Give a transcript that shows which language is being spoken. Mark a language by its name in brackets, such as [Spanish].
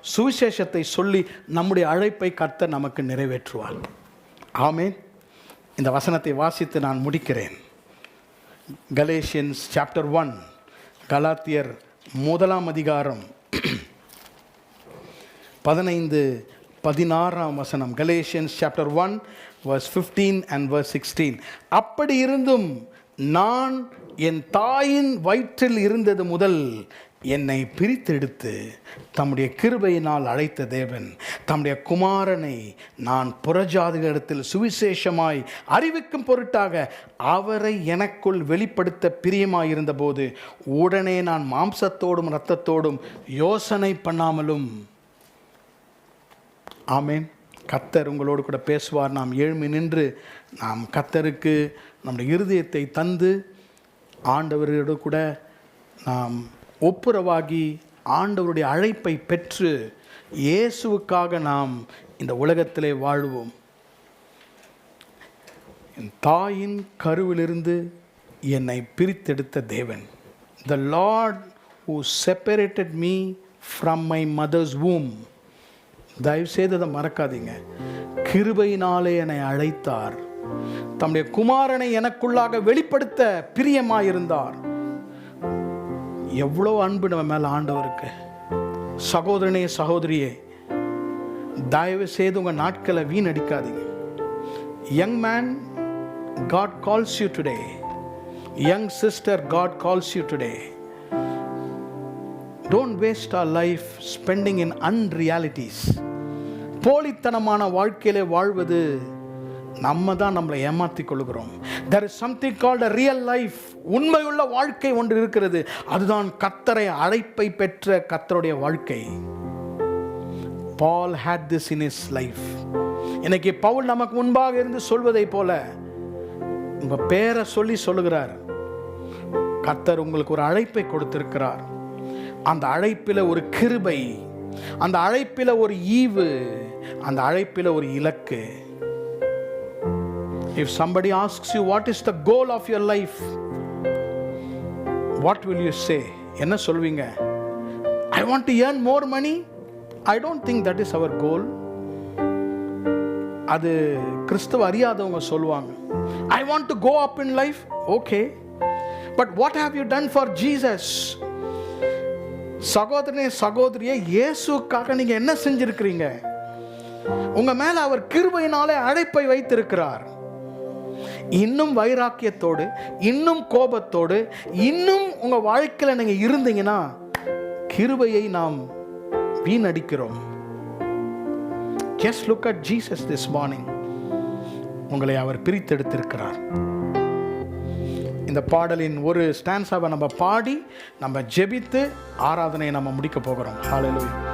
[Tamil] சுவிசேஷத்தை சொல்லி நம்முடைய அழைப்பை கர்த்தர் நமக்கு நிறைவேற்றுவார். ஆமென். இந்த வசனத்தை வாசித்து நான் முடிக்கிறேன். கலேஷியன்ஸ் சாப்டர் 1, கலாத்தியர் 1ஆம் அதிகாரம் 15-16 வசனம். [English] Galatians chapter 1 verse 15 and verse 16. [Tamil] அப்படி இருந்தும் நான் என் தாயின் வயிற்றில் இருந்தது முதல் என்னை பிரித்தெடுத்து தம்முடைய கிருபையினால் அழைத்த தேவன் தம்முடைய குமாரனை நான் புறஜாதிகளிடத்தில் சுவிசேஷமாய் அறிவிக்கும் பொருட்டாக அவரை எனக்குள் வெளிப்படுத்த பிரியமாயிருந்தபோது உடனே நான் மாம்சத்தோடும் இரத்தத்தோடும் யோசனை பண்ணாமலும். ஆமென். கர்த்தர் உங்களோடு கூட பேசுவார். நாம் எழும்பி நின்று நாம் கர்த்தருக்கு நம்முடைய இருதயத்தை தந்து ஆண்டவரோடு கூட நாம் ஒப்புரவாகி ஆண்டவருடைய அழைப்பை பெற்று இயேசுவுக்காக நாம் இந்த உலகத்திலே வாழ்வோம். என் தாயின் கருவிலிருந்து என்னை பிரித்தெடுத்த தேவன், [English] the Lord who separated me from my mother's womb. [Tamil] தயவு செய்து அதை மறக்காதீங்க. கிருபையினாலே என்னை அழைத்தார், தம்முடைய குமாரனை எனக்குள்ளாக வெளிப்படுத்த பிரியமாயிருந்தார். எவ்வளோ அன்பு நம்ம மேலே ஆண்டவருக்கு. சகோதரனே சகோதரியே, தயவு செய்து உங்கள் நாட்களை வீணடிக்காதீங்க. [English] Young man, God calls you today. Young sister, God calls you today. Don't don't waste our life spending in unrealities. [Tamil] போலித்தனமான வாழ்க்கையிலே வாழ்வது நம்ம தான் நம்மளை ஏமாற்றிக் கொள்கிறோம். [English] There is something called a real life. [Tamil] உண்மையுள்ள வாழ்க்கை ஒன்று இருக்கிறது. அதுதான் கர்த்தரை அழைப்பை பெற்ற கர்த்தருடைய வாழ்க்கை. [English] Paul had this in his life. [Tamil] இன்னைக்கு பவுல் நமக்கு முன்பாக இருந்து சொல்வதை போல உங்க பேரை சொல்லி சொல்லுகிறார். கர்த்தர் உங்களுக்கு ஒரு அழைப்பை கொடுத்திருக்கிறார். அந்த அழைப்பில் ஒரு கிருபை, அந்த அழைப்பில் ஒரு ஈவு, அந்த அழைப்பில் ஒரு இலக்கு. [English] If somebody asks you what is the goal of your life, what will you say? [Tamil] என்ன சொல்வீங்க? [English] I want to earn more money. I don't think that is our goal. [Tamil] அது கிறிஸ்துவ அறியாதவங்க சொல்லுவாங்க. [English] I want to go up in life. Okay, but what have you done for Jesus? [Tamil] சகோதரனே சகோதரியே, இயேசுக்காக நீங்க என்ன செஞ்சிருக்கிறீங்க? உங்க மேல அவர் கிருபையினாலே அழைப்பை வைத்திருக்கிறார். இன்னும் வைராக்கியத்தோடு, இன்னும் கோபத்தோடு, இன்னும் உங்க வாழ்க்கையில நீங்க இருந்தீங்கன்னா கிருபையை நாம் வீணடிக்கிறோம். [English] Just look at Jesus this morning. [Tamil] உங்களை அவர் பிரித்தெடுத்திருக்கிறார். இந்த பாடலின் ஒரு ஸ்டான்ஸாவை நம்ம பாடி நம்ம ஜெபித்து ஆராதனையை நம்ம முடிக்க போகிறோம். ஹல்லேலூயா.